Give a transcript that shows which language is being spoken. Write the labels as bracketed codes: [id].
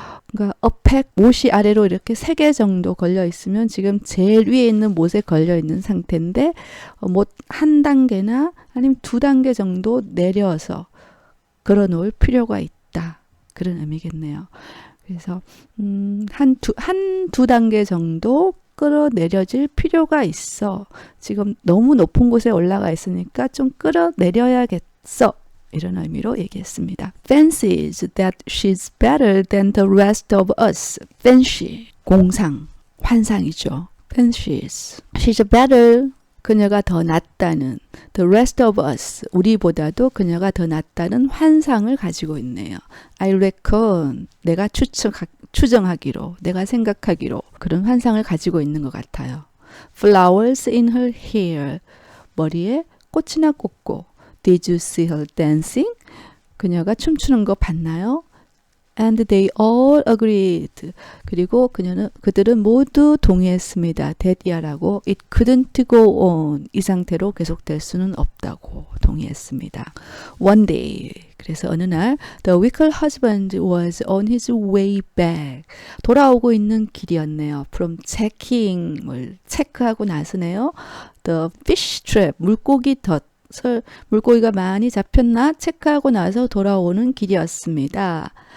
[ko] 그러니까 못이 아래로 이렇게 3개 정도 걸려 있으면 지금 제일 위에 있는 못에 걸려 있는 상태인데 못 한 단계나 아니면 2단계 정도 내려서 걸어 놓을 필요가 있다. 그런 의미겠네요. 그래서 한두 단계 정도 끌어내려질 필요가 있어. 지금 너무 높은 곳에 올라가 있으니까 좀 끌어내려야겠어. 이런 의미로 얘기했습니다. [en] Fancies that she's better than the rest of us. [ko] Fancy, 공상, 환상이죠. [en] Fancies. She's better. [ko] 그녀가 더 낫다는 [en] the rest of us. [ko] 우리보다도 그녀가 더 낫다는 환상을 가지고 있네요. [en] I reckon. [ko] 내가 추정하기로, 내가 생각하기로 그런 환상을 가지고 있는 것 같아요. [en] Flowers in her hair. [ko] 머리에 꽃이나 꽂고. [en] Did you see her dancing? [ko] 그녀가 춤추는 거 봤나요? [en] And they all agreed. [ko] 그리고 그들은 모두 동의했습니다. [en] That이라고 it couldn't go on. [ko] 이 상태로 계속될 수는 없다고 동의했습니다. [en] One day. [ko] 그래서 어느 날 [en] the wicked husband was on his way back. [ko] 돌아오고 있는 길이었네요. [en] From checking. [ko] 뭘 체크하고 나서네요. [en] The fish trap. [ko] 물고기 덫. 물고기가 많이 잡혔나 체크하고 나서 돌아오는 길이었습니다.